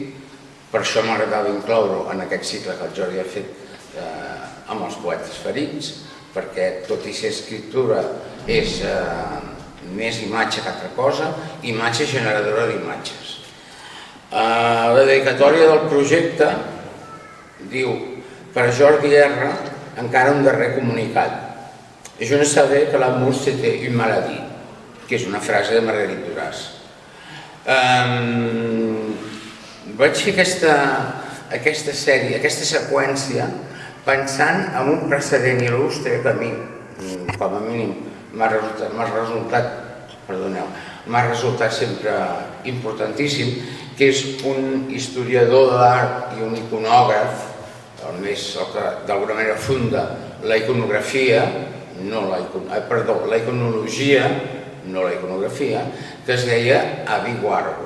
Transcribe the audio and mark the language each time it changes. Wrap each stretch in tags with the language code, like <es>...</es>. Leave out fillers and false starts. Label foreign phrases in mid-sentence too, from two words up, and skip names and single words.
<ca>Per això m'agradava incloure-ho en aquest cicle que el Jordi ha fet amb els poetes ferits, perquè tot i ser escriptura és més imatge que altra cosa, imatge generadora d'imatges. La dedicatòria del projecte diu: per a Jordi R, encara un darrer comunicat.</ca> <fr>Je ne savais que l'amour c'était une maladie,</fr> <ca>que és una frase de Marguerite Duras. Vaig fer aquesta sèrie, aquesta seqüència, pensant en un precedent il·lustre que a mi, com a mínim, m'ha resultat sempre importantíssim, que és un historiador de l'art i un iconògraf, el que d'alguna manera funda la iconografia, la iconologia, no la iconografia, que es deia Avi Warburg.</ca>